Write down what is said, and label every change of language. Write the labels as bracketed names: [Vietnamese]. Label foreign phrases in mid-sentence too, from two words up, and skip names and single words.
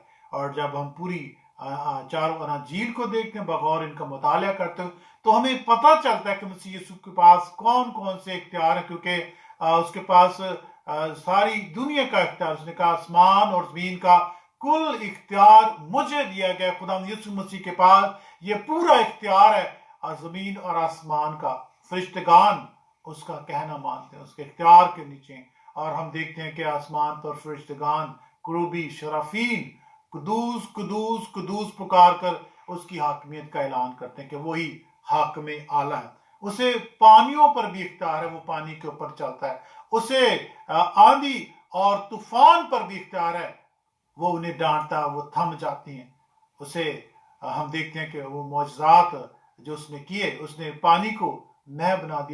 [Urdu] اور جب ہم پوری 4 اناجیل کو دیکھتے ہیں، بغور ان کا مطالعہ کرتے ہیں، تو ہمیں پتہ چلتا ہے کہ مسیح یسوع کے پاس کون کون سے اختیار ہیں، کیونکہ اس کے پاس ساری دنیا کا اختیار. اس نے کہا آسمان اور زمین کا کل اختیار مجھے دیا گیا. خدا یسوع مسیح کے پاس یہ پورا اختیار ہے زمین اور آسمان کا. فرشتگان اس کا کہنا مانتے ہیں، اس کے اختیار کے نیچے. اور ہم دیکھتے ہیں کہ آسمان پر فرشتگان کروبی شرافین قدوس قدوس قدوس پکار کر اس کی حاکمیت کا اعلان کرتے ہیں کہ وہی حاکم اعلیٰ ہے. اسے پانیوں پر بھی اختیار ہے، وہ پانی کے اوپر چلتا ہے. اسے آندھی اور طوفان پر بھی اختیار ہے، وہ انہیں ڈانٹتا وہ تھم جاتی ہیں. اسے ہم دیکھتے ہیں کہ وہ معجزات جو اس نے کیے، اس نے پانی کو مے بنا دیا.